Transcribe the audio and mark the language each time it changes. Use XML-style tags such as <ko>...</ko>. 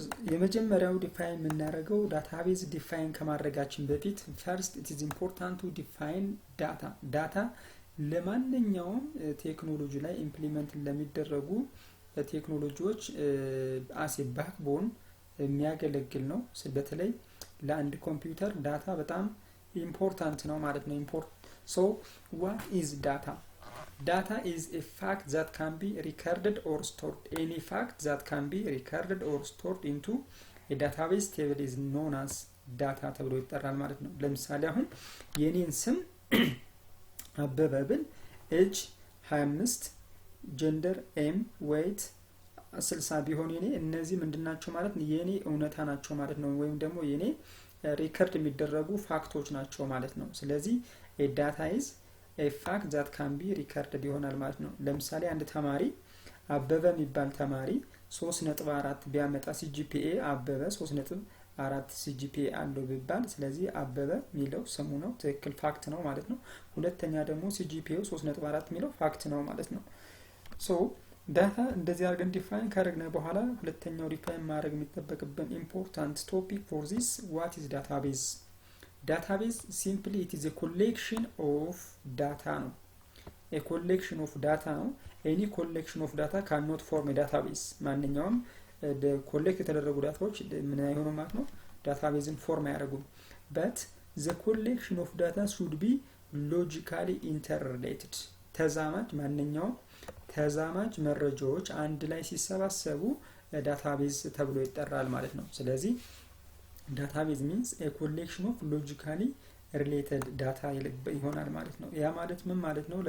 <am>የመጀመሪያው ዲፋይን የምናደርገው ዳታቤዝ ዲፋይን ከማድረጋችን በፊት</am> <en>ፈርስት ኢት ኢዝ ኢምፖርታንት ቱ ዲፋይን ዳታ</en> <am>ለማንኛውም ቴክኖሎጂ ላይ ኢምፕሊመንት ለሚደረጉ ቴክኖሎጂዎች አስ ኤ ባክቦን የሚያገለግል ነው። በተለይ ለአንድ ኮምፒውተር ዳታ በጣም ኢምፖርታንት ነው ማለት ነው።</am> <en>ሶ ዋት ኢዝ ዳታ? Data is a fact that can be recorded or stored. Any fact that can be recorded or stored into a database table is known as data</en> <am>ተብሎ ይጠራል ማለት ነው። ለምሳሌ አሁን የኔን ስም አበበ ብል ኤጅ 25 ጀንደር ኤም ዌይት 60 ቢሆን የኔ እነዚህ ምንድናቸው ማለት ነው? የኔ እውነታ ናቸው ማለት ነው። ወይም ደግሞ የኔ ሪከርድ የሚደረጉ ፋክቶች ናቸው ማለት ነው። ስለዚህ</am> <en>a data is a fact that can be recorded</en> <am>ይሆናል ማለት ነው። ለምሳሌ አንድ ተማሪ አበበ የሚባል ተማሪ 3.4 ቢያመጣ ሲጂፒኤ አበበ 3.4 ሲጂፒኤ አለው ቢባል ስለዚህ አበበ የሚለው ስሙ ነው፣ ትክክል ፋክት ነው ማለት ነው። ሁለተኛ ደግሞ ሲጂፒኤው 3.4 የሚለው ፋክት ነው ማለት ነው። ሶ ዳታ እንደዚህ አድርገን ዲፋይን ካደረግን በኋላ ሁለተኛው ዲፋይን ማድረግ የሚጠበቅብን</am> <en>ኢምፖርታንት ቶፒክ ፎር ዚስ ዋት ኢዝ ዳታቤዝ? Database simply it is a collection of data ነው። a collection of data ነው። any collection of data cannot form a database።</en> <am>ማንኛውም ኮሌክት የተደረጉ ዳታዎች ምን አይሆኑ ማለት ነው? ዳታቤዝን ፎርም አያደርጉም።</am> <en>but the collection of data should be logically interrelated።</en> <am>ማንኛውም ተዛማጅ መረጃዎች አንድ ላይ ሲሰባሰቡ ዳታቤዝ ተብሎ ይጠራል ማለት ነው። ስለዚህ</am> <en>database means a collection of logically related data</en> <am>ይሆናል ማለት ነው። ያ ማለት ምን ማለት ነው?</am>